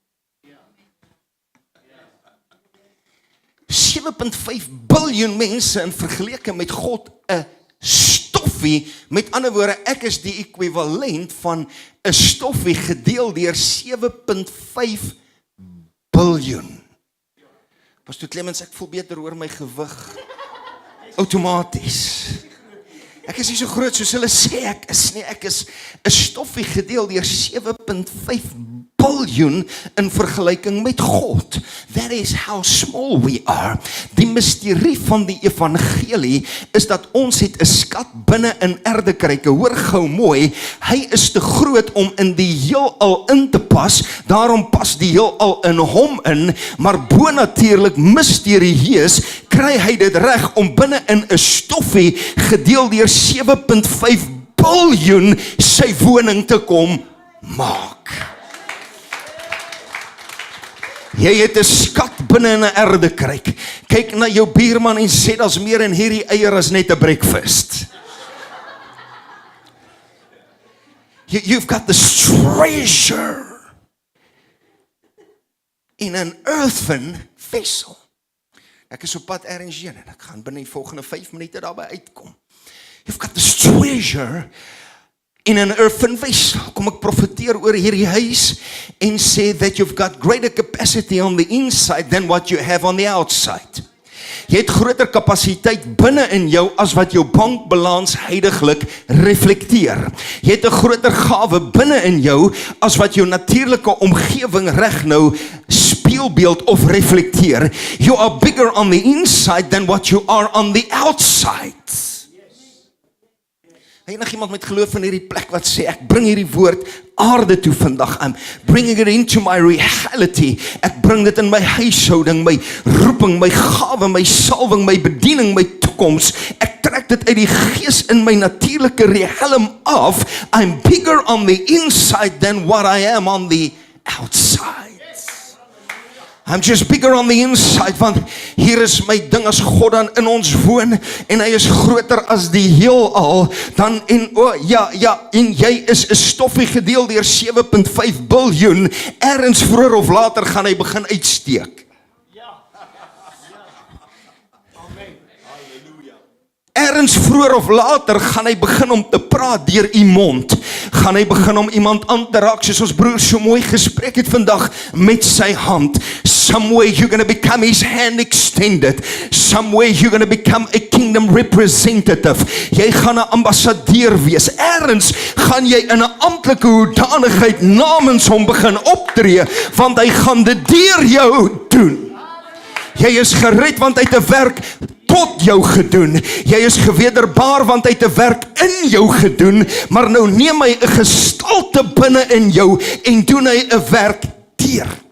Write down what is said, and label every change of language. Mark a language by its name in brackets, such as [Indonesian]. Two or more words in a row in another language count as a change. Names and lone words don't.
[Afrikaans] 7.5 biljoen mense in vergeleke met God 'n stoffie, met ander woorde, ek is die ekwivalent van 'n stoffie gedeel deur 7.5 biljoen. Pastor Clemens, ek voel beter oor my gewig. Outomaties. Ek is nie so groot soos hulle sê ek is nie. Ek is 'n stoffie gedeel deur 7.5 biljoen in vergelyking met God. [English] That is how small we are. [Afrikaans] Die misterie van die evangelie is dat ons het 'n skat binne in erdekryke. Hoor gou mooi, hy is te groot om in die heelal in te pas, daarom pas die heelal in hom in, maar bonatuurlik misterieus kry hy dit reg om binne in 'n stoffie gedeel deur 7.5 biljoen sy woning te kom maak. Jy het 'n skat binne in 'n erdekryk. Kyk na jou buurman en sê daar's meer in hierdie eier as net 'n breakfast. [English] You've got this treasure in an earthen vessel. [Afrikaans] Ek is op pad ergens heen en ek gaan binne die volgende 5 minute daarby uitkom. [English] You've got this treasure in an earthen vessel. [Afrikaans] Kom ek profeteer oor hierdie huis en sê [English] that you've got greater capacity on the inside than what you have on the outside. [Afrikaans] Jy het groter kapasiteit binne in jou as wat jou bankbalans heidaglik reflekteer. Jy het 'n groter gawe binne in jou as wat jou natuurlike omgewing reg nou spieelbeeld of reflekteer. [English] You are bigger on the inside than what you are on the outside. [Afrikaans] Enig iemand met geloof in hierdie plek wat sê, ek bring hierdie woord aarde toe vandag aan, [English] bringing it into my reality, [Afrikaans] ek bring dit in my huishouding, my roeping, my gawe, my salwing, my bediening, my toekoms, ek trek dit uit die gees in my natuurlike riem af. [English] I'm bigger on the inside than what I am on the outside. I'm just bigger on the inside, [Afrikaans] want hier is my ding as God dan in ons woon, en hy is groter as die heelal, dan en jy is 'n stoffie gedeel deur 7.5 biljoen, ergens vroeër of later gaan hy begin uitsteek. Ergens vroeër of later gaan hy begin om te praat deur u mond. Gaan hy begin om iemand aan te raak, soos ons broer so mooi gespreek het vandag, met sy hand. [English] Some way you're going to become his hand extended. Some way you're going to become a kingdom representative. [Afrikaans] Jy gaan 'n ambassadeur wees. Ergens gaan jy in 'n amptelike hoedanigheid namens hom begin optree, want hy gaan dit deur jou doen. Jy is gered want hy het 'n werk tot jou gedoen. Jy is gewederbaar want hy het 'n werk in jou gedoen, maar nou neem hy 'n gestalte binne in jou en doen hy 'n werk deur.